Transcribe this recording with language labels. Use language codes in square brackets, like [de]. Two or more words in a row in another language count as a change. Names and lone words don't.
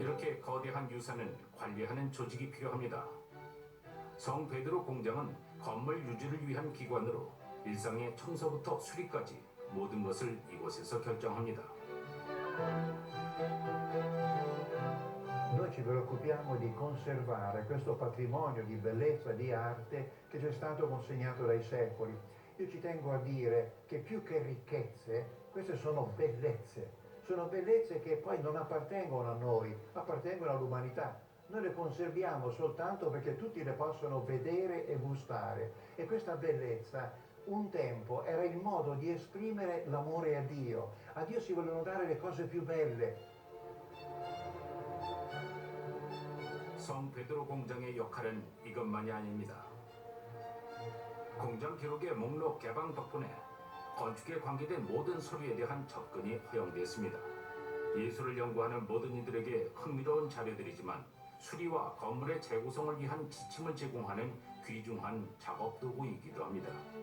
[ko] 이렇게 거대한 유산은 관리하는 조직이 필요합니다. 성 베드로 공장은 건물 유지를 위한 기관으로 일상의 청소부터 수리까지 모든 것을 이곳에서 결정합니다. [it] Noi ci preoccupiamo di conservare questo patrimonio di bellezza, di arte che ci è stato consegnato dai secoli. Io ci tengo a dire che più che ricchezze, queste sono bellezze che poi non appartengono a noi, appartengono all'umanità. Noi le conserviamo soltanto perché tutti le possono vedere e gustare. E questa bellezza un tempo era il modo di esprimere l'amore a Dio. A Dio si vogliono dare le cose più belle. [ko] 성 베드로 공장의 역할은 이것만이 아닙니다. 공장 기록의 목록 개방 덕분에 건축에 관계된 모든 서류에 대한 접근이 허용됐습니다. 예술을 연구하는 모든 이들에게 흥미로운 자료들이지만 수리와 건물의 재구성을 위한 지침을 제공하는 귀중한 작업 도구이기도 합니다.